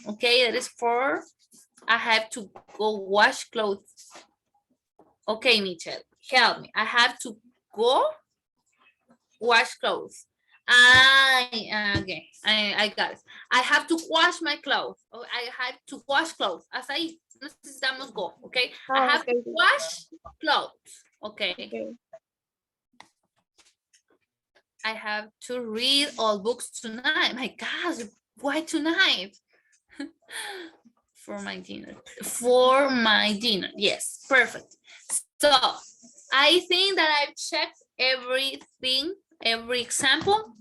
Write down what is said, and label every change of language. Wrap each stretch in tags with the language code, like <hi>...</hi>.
<en>Okay, that is for. I have to go wash clothes. Okay, Michelle, help me. I have to go wash clothes. Okay, I got it. I have to wash my clothes. Oh, I have to wash clothes.</en> <es>Hasta ahí necesitamos go, okay?</es> <en>I have to wash clothes, okay? I have to read all books tonight. My gosh, why tonight? For my dinner. For my dinner, yes, perfect. So, I think that I've checked everything, every example.</en>